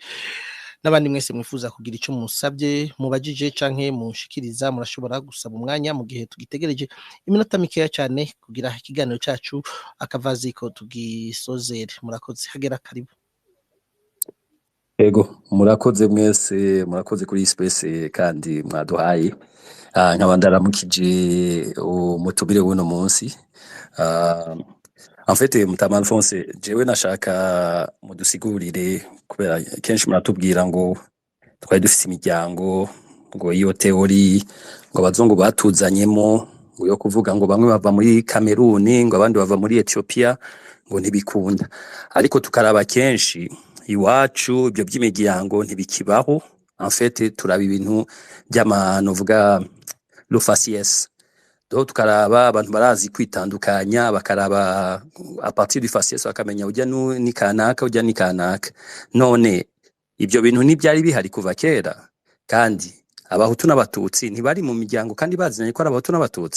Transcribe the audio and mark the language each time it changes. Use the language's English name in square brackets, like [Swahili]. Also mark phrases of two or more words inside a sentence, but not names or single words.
[Rundi] N'abandi mwese mwifuza kugira icyo musabye, mubajije canke mushikiriza, murashobora gusaba umwanya mu gihe tugitegereje iminota mikeya cyane kugira ikiganiro cyacu akavaziko tugisozere. Murakoze. Hagera, karibu. Ego, murakoze mwese, murakoze kuri space kandi mwaduhaye. Nkaba ndaramukije umutumire w'uno munsi. [French] En fait, [Rundi] Mutama Alphonse, jewe nashaka mudusigurire, kubera kenshi muratubwira ngo twari dufite imiryango, ngo iyo teori ngo abazungu batuzanyemo, ngo yo kuvuga ngo bamwe bava muri Kameruni, ngo abandi bava muri Ethiopia, ngo ntibikunda. Ariko tukaraba kenshi iwacu ibyo by'imiryango ntibikibaho. [French] En fait, [Rundi] turaba ibintu by'amanovuga [French] lo faciès. [Rundi] Do tukaraba abantu barazi kwitandukanya, bakaraba [French] a partir du faciès [Rundi] bakamenya ujya ni kanaka, ujya ni kanaka. None ibyo bintu ntibyari bihari kuva kera, kandi abahutu n'abatutsi ntibari mu miryango kandi bazinanye ko ari abahutu n'abatutsi.